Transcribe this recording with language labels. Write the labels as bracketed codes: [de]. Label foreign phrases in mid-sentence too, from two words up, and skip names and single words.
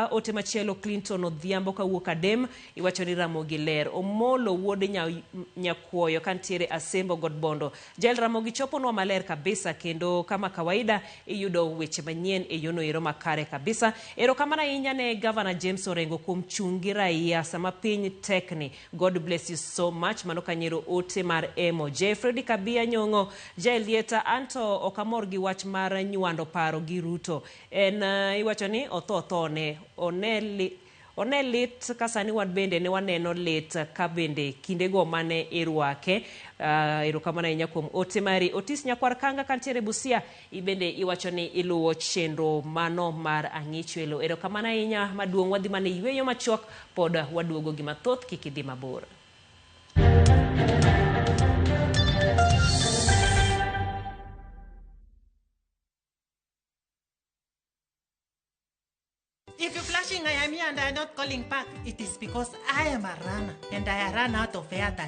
[luo] Ote machielo Clinton Odhiambo kawuok Adem iwacho ni Ramogi ler. Omolo wuode Nyakuoyo kantiere Asembo Godbondo. Jael Ramogi choponwa maler kabisa kendo kama kawaida iyudo weche manyien e yono ero makare kabisa. Erokamano ahinya ne Governor James Orengo kuom chungi raia sama piny tekni. [en] God bless you so much. [luo] Mano kanyero ote mar Emo. Jeffrey Kabia Nyongo Jaelieta anto okamor gi wach mar nywando paro gi Ruto. En iwacho ni othone one lit kasani wan bende ne waneno lit ka bende kindego mane irwake. Erokamano ahinya kuom ote mari. Otis Nyakwar Kanga kantiere Busia ibende iwacho ni iluwo chenro mano mar ang'ichwelo. Erokamano ahinya maduong' wadhi mane yweyo machuok pod waduogo gi mathoth kikidhi mabor. [en] If you're flashing I am here and I'm not calling back, it is because I am a runner and I ran out of airtime.